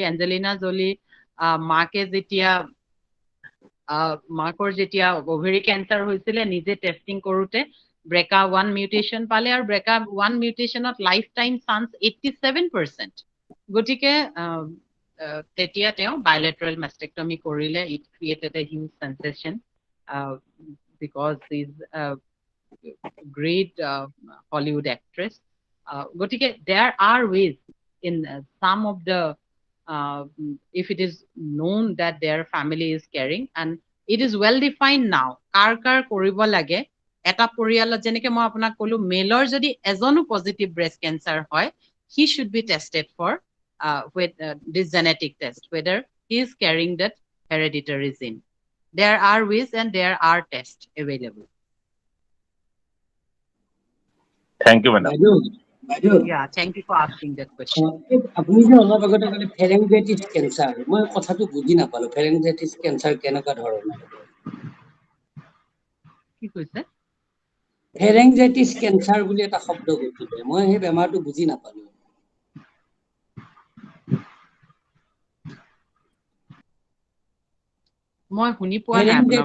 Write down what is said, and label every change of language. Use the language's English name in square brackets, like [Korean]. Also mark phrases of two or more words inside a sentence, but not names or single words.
[Assamese] এঞ্জেলিনা জলি মাকৰ যেতিয়া [English] ovary cancer [Assamese] হৈছিলে, নিজে টেষ্টিং কৰোতে BRCA1 মিউটেশ্যন পালে, আৰু BRCA1 মিউটেশ্যনত [English] life time chance [Assamese] 87%। গতিকে তেতিয়া তেওঁ [English] bilateral mastectomy [Assamese] কৰিলে। [English] It created a huge sensation because he is great Hollywood actress. গতিকে there are ways in some of the if it is known that their family is carrying, and it is well defined now [Assamese] কাৰ কৰিব লাগে। এটা পৰিয়ালত যেনেকে মই আপোনাক ক'লো, মেলৰ যদি এজনো [English] positive breast cancer [Assamese] হয়, [English] he should be tested for with this genetic test whether he is carrying that hereditary gene. There are ways and there are tests available. Thank you, madam. Yeah, thank you for asking that question. [Assamese] আপুনি যে অলপ আগতে ক'লে [English] pharyngitis cancer, [Assamese] মই কথাটো বুজি নাপালো। [English] pharyngitis cancer [Assamese] কেনেকুৱা ধৰণৰ? কি কৈছে? [English] pharyngitis cancer [Assamese] বুলি এটা শব্দ কৈছিলে, মই সেই বেমাৰটো বুজি নাপালো। মই শুনি পোৱা নাই আপোনাৰ